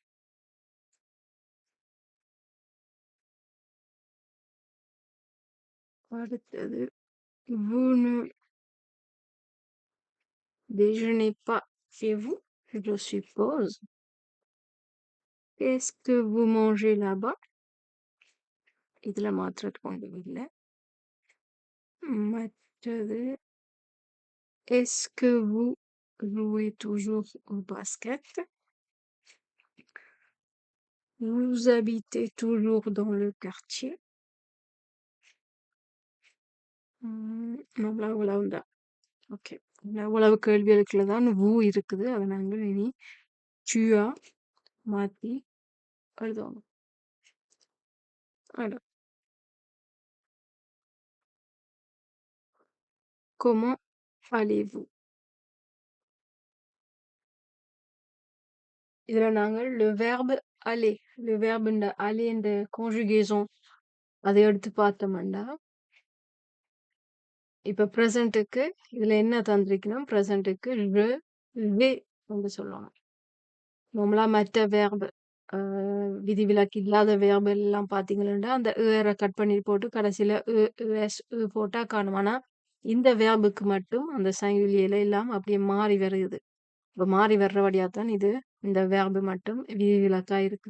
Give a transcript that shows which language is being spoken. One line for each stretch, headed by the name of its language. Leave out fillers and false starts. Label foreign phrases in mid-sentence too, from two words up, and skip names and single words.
French: அடுத்தது vous ne déjeunez pas chez vous, je suppose. Qu'est-ce que vous mangez là-bas?
Tamil: இதுல மாத்திரத்துக்கு ஒன்றும் இல்லை.
French: மற்றது est-ce que vous jouez toujours au basket? Vous habitez toujours dans le quartier?
Tamil: நம்மளா இவ்வளவுதான். ஓகே. இவ்வளவு கேள்விகளுக்குள்ள தான் இருக்குது. அதை நாங்கள் இனி ச்சுயா மாத்தி எழுதணும்.
French: Alors, comment allez-vous?
Tamil: இதுல நாங்கள்
French: le verbe aller, le verbe
Tamil: இந்த aller இந்த conjugaison அதை எடுத்து பார்த்தோம்னா இப்ப ப்ரெசன்ட்டுக்கு இதுல என்ன தந்திருக்கணும்? ப்ரெசன்ட்டுக்கு
French: je vais
Tamil: என்று சொல்லணும். நார்மலா மற்ற வேர்பு விதிவிலக்கு இல்லாத வேர்பு எல்லாம் பார்த்தீங்கன்னா அந்த கட் பண்ணி போட்டு கடைசியில போட்டா காணும். ஆனா இந்த வேர்புக்கு மட்டும் அந்த சங்கிலியில எல்லாம் அப்படியே மாறி வருது. இப்ப மாறி வர்றபடியா தான் இது இந்த வேர்பு மட்டும் விதிவிலக்கா இருக்குது.